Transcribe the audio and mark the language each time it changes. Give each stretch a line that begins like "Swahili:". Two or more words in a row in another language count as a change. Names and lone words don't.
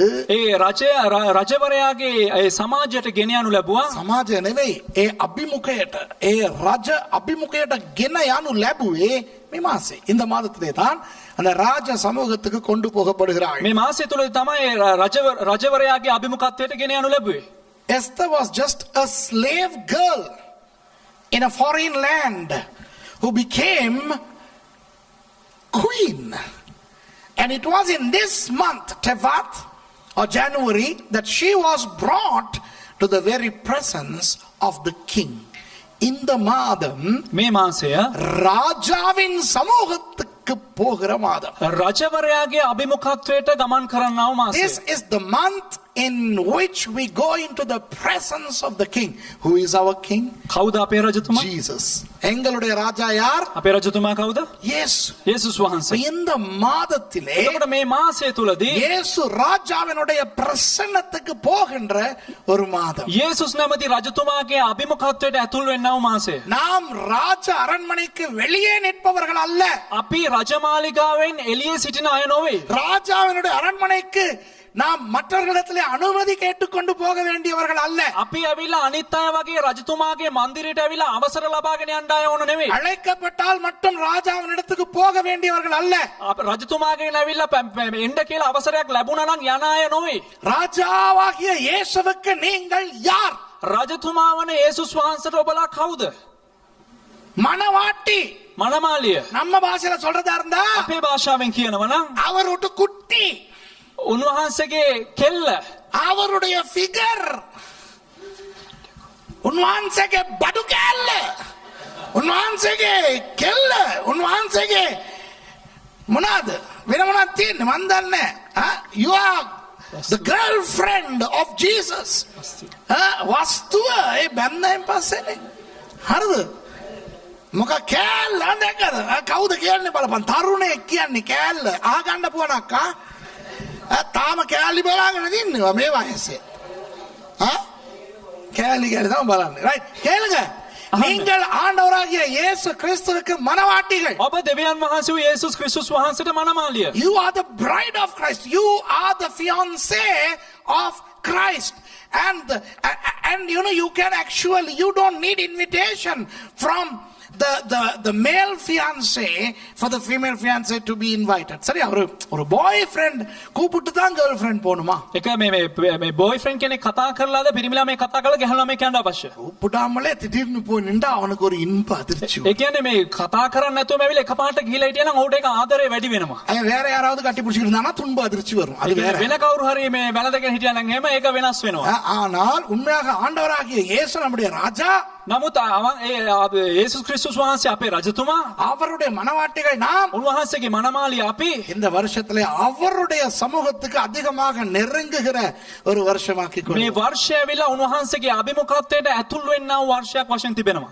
Sinhala: ඒ රජවරයාගේ ඒ සමාජයට ගෙන යනු ලැබුවා. සමාජය නෙවෙයි, ඒ අභිමුඛයට, ඒ රජ අභිමුඛයට ගෙන යනු ලැබුවේ මේ මාසේ.
Tamil: இந்த மாதத்திலே தான் அந்த ராஜ சமூகத்துக்கு கொண்டு போகப்படுகிறாள்.
Sinhala: මේ මාසය තුළ තමයි රජවරයාගේ අභිමුඛත්වයට ගෙන යනු ලැබුවේ.
English: Esther was just a slave girl in a foreign land who became queen. And it was in this month, Tevat or January, that she was brought to the very presence of the king.
Tamil: இந்த மாதம்
Sinhala: මේ මාසය
Tamil: ராஜாவின் சமூகத்துக்கு போகிற மாதம்.
Sinhala: රජවරයාගේ අභිමුඛත්වයට ගමන් කරන්නව මාසය.
English: This is the month in which we go into the presence of the king. Who is our king?
Sinhala: කවුද අපේ රජතුමා?
Tamil: Jesus. எங்களுடைய ராஜா யார்?
Sinhala: අපේ රජතුමා කවුද?
English: Yes.
Sinhala: යේසුස් වහන්සේ.
Tamil: இந்த மாதத்திலே
Sinhala: එතකොට මේ මාසය තුලදී
Tamil: இயேசு ராஜாவினுடைய பிரசன்னத்துக்கு போகின்ற ஒரு மாதம்.
Sinhala: යේසුස් නැමැති රජතුමාගේ අභිමුඛත්වයට ඇතුල් වෙන්නව මාසය.
Tamil: நாம் ராஜ அரண்மனைக்கு வெளியே நிற்பவர்கள் அல்ல.
Sinhala: අපි රජමාලිගාවෙන් එළියේ සිටින අය නොවේ.
Tamil: ராஜாவினுடைய அரண்மனைக்கு நாம் மற்றவர்களிடத்திலே அனுமதி கேட்டுக்கொண்டு போக வேண்டியவர்கள் அல்ல.
Sinhala: අපි ඇවිල්ලා අනිත් අය වගේ රජතුමාගේ මන්දිරයට ඇවිල්ලා අවසර ලබාගෙන යන්න අය ඕන නෙවෙයි.
Tamil: அழைக்கப்பட்டால் மட்டும் ராஜாவினிடத்துக்கு போக வேண்டியவர்கள் அல்ல.
Sinhala: රජතුමාගෙන් ඇවිල්ලා එන්න කියලා අවසරයක් ලැබුණා නම් යන අය නොවේ.
Tamil: ராஜாவாகிய இயேசுவுக்கு நீங்கள் யார்?
Sinhala: රජතුමා වන යේසුස් වහන්සේට ඔබලා කවුද?
Tamil: மணவாட்டி.
Sinhala: මනමාලිය.
Tamil: நம்ம பாஷையில சொல்றதா இருந்தா
Sinhala: අපේ භාෂාවෙන් කියනවා නම්
Tamil: அவருடைய குட்டி,
Sinhala: උන්වහන්සේගේ කෙල්ල,
Tamil: அவருடைய ஃபிகர்,
Sinhala: උන්වහන්සේගේ බඩු කැල්ල, උන්වහන්සේගේ කෙල්ල, උන්වහන්සේගේ මොනවාද වෙන මොනවද තියෙන්නේ මන් දන්නේ.
English: You are the girlfriend of Jesus.
Sinhala: වස්තුව ඒ බැන්දෙන් පස්සේනේ. හරිද? මොක කෑල්ල දැකද? කවුද කියන්නේ බලපන්. තරුණයෙක් කියන්නේ කෑල්ල. අහගන්න පුවනක්කා. තාම කෑලි බලාගෙන ඉන්නවා මේ වයසේ. කෑලි කෑලි තමයි බලන්නේ. රයිට්.
Tamil: கேளுங்க. நீங்கள் ஆண்டவராகிய இயேசு கிறிஸ்துவுக்கு மணவாட்டிகள்.
Sinhala: ඔබ දෙවියන් වහන්සේ වූ යේසුස් ක්‍රිස්තුස් වහන්සේට මනමාලිය.
English: You are the bride of Christ. You are the fiancé of Christ. And you know, you can actually, you don't need invitation from the male fiancé for the female fiancé to be invited.
Tamil: சரியா? ஒரு boyfriend கூப்பிட்டு தான் girlfriend போணுமா?
Sinhala: එක මේ boyfriend කෙනෙක් කතා කරලාද පිරිමිලා මේ කතා කරලා ගහලා මේ කියන්න අවශ්‍ය.
Tamil: கூப்பிடாமலே திடீர்னு போய் நின்றா அவனுக்கு ஒரு இன்ப அதிர்ச்சி.
Sinhala: ඒ කියන්නේ මේ කතා කරන්නේ නැතුවම ඇවිල්ලා එකපාරට ගිහිලා හිටියා නම් ඔහුට ඒක ආදරේ වැඩි වෙනවා.
Tamil: அவன் வேற யாராவது கட்டி பிடிச்சிருந்தானா துன்ப அதிர்ச்சி வரும். அது வேற.
Sinhala: වෙන කවුරු හරි මේ වැළඳගෙන හිටියා නම් එහෙම ඒක වෙනස් වෙනවා.
Tamil: ஆனால் உண்மையாக ஆண்டவராகிய இயேசு நம்முடைய ராஜா.
Sinhala: නමුත් යේසුස් ක්‍රිස්තුස් වහන්සේ අපේ රජතුමා,
Tamil: அவருடைய மணவாட்டிகள் நாம்.
Sinhala: උන්වහන්සේගේ මනමාලිය අපි.
Tamil: இந்த வருஷத்திலே அவருடைய சமூகத்துக்கு அதிகமாக நெருங்குகிற ஒரு வருஷமாக்கி
Sinhala: මේ වර්ෂය ඇවිල්ලා උන්වහන්සේගේ අභිමුඛත්වයට ඇතුල් වෙන්නා වූ වර්ෂයක් වශයෙන් තිබෙනවා.